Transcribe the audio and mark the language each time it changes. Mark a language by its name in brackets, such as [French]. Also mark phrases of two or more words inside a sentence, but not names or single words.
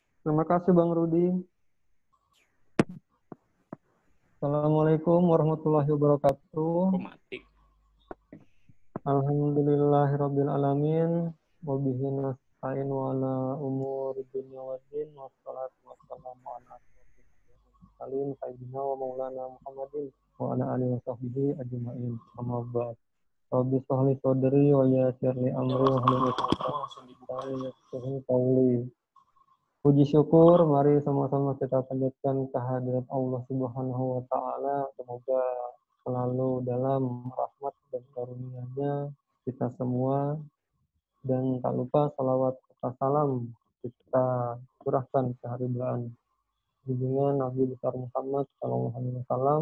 [Indonesian] Terima kasih Bang Rudi. [Arabic] السلام عليكم ورحمة الله وبركاته. [Indonesian] Kok mati? [Arabic] الحمد لله رب العالمين. وبه نستعين وعلى أمور الدنيا والدين. والصلاة والسلام على أشرف المرسلين سيدنا ومولانا محمد وعلى آله وصحبه أجمعين. أما بعد. رب اشرح لي صدري ويسر لي أمري واحلل عقدة من لساني يفقهوا قولي. [Indonesian] Puji syukur, mari sama-sama kita panjatkan kehadirat Allah [Arabic] سبحانه وتعالى. [Indonesian] Semoga selalu dalam rahmat dan karunia-Nya kita semua, dan tak lupa salawat serta salam kita curahkan ke haribaan junjungan Nabi besar Muhammad [Arabic] صلى الله عليه وسلم.